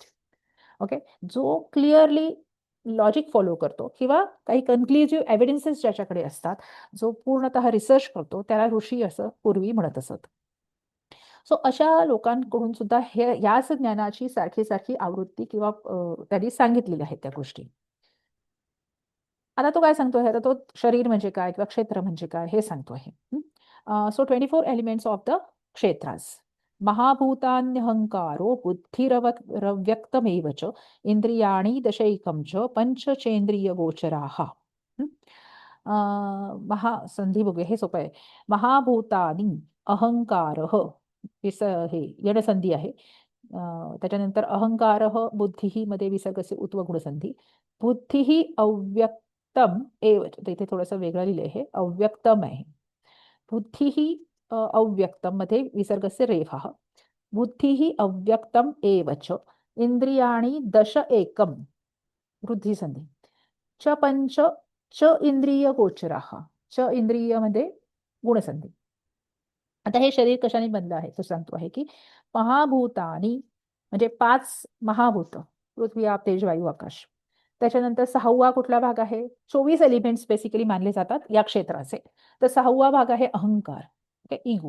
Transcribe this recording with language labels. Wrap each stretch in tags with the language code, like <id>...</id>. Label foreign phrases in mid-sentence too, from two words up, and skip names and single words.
<mr>ओके, जो</mr> <en>clearly logic follow</en> <mr>करतो किंवा काही</mr> <en>conclusive evidences</en> <mr>ज्याच्याकडे असतात, जो पूर्णतः रिसर्च करतो, त्याला ऋषी असं पूर्वी म्हणत असत. सो अशा लोकांकडून सुद्धा हे याच ज्ञानाची सारखी सारखी आवृत्ती किंवा त्यांनी सांगितलेल्या आहेत त्या गोष्टी. आता तो काय सांगतोय, आता तो शरीर म्हणजे काय किंवा क्षेत्र म्हणजे काय हे सांगतो आहे.</mr> <en>So 24 elements of the क्षेत्रास.</en> <sa>महाभूतान्यहंकारो बुद्धिरव्यक्तमेव च इंद्रियाणि दशैकं च पंचचेंद्रिय गोचराः.</sa> <mr>महासंधी बघूया, हे सोपं आहे. महाभूतानी, अहंकार, हे यडसंधी आहे. त्याच्यानंतर अहंकार बुद्धी मध्ये विसर्गचे उत्व गुणसंधी.</mr> <sa>बुद्धी अव्यक्तम एव,</sa> <mr>इथे थोडंसं वेगळं लिहिलंय, हे अव्यक्तम आहे.</mr> <sa>बुद्धी अव्यक्तम</sa> <mr>मध्ये</mr> <sa>विसर्गस्य रेफः. बुद्धी अव्यक्तम एव च इंद्रियाणि दश एकम,</sa> <mr>वृद्धी संधी.</mr> <sa>च पंच च इंद्रिय गोचराः.</sa> <mr>च इंद्रिय मध्ये गुणसंधी. आता हे शरीर कशाने बनलं आहे तो सांगतो आहे की महाभूतानी म्हणजे 5 महाभूत, पृथ्वी, आप, तेज, वायू, आकाश. त्याच्यानंतर 6वा कुठला भाग आहे, 24</mr> <en>elements basically</en> <mr>मानले जातात या क्षेत्राचे. तर 6वा भाग आहे अहंकार, इगो.</mr>